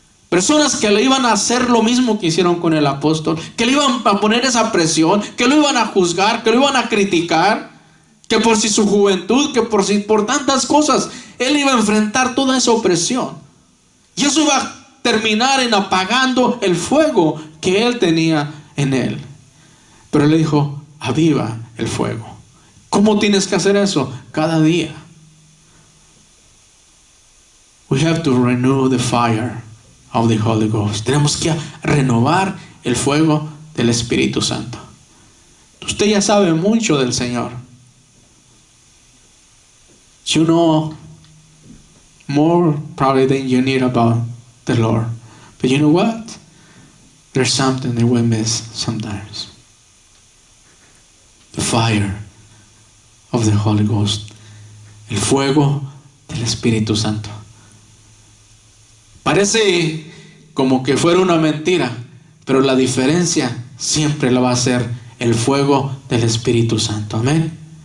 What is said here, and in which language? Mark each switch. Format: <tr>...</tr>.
<es>Personas que le iban a hacer lo mismo que hicieron con el apóstol, que le iban a poner esa presión, que lo iban a juzgar, que lo iban a criticar, que por si su juventud, que por tantas cosas, él iba a enfrentar toda esa opresión. Y eso iba a terminar en apagando el fuego que él tenía en él. Pero él le dijo: aviva el fuego. ¿Cómo tienes que hacer eso? Cada día.</es> <en>We have to renew the fire of the Holy Ghost.</en> <es>Tenemos que renovar el fuego del Espíritu Santo. Usted ya sabe mucho del Señor.</es> <en>You know more probably than you need about the Lord. But you know what? There's something that we miss sometimes. The fire of the Holy Ghost.</en> <es>El fuego del Espíritu Santo. Parece como que fuera una mentira, pero la diferencia siempre la va a ser el fuego del Espíritu Santo. Amén.</es>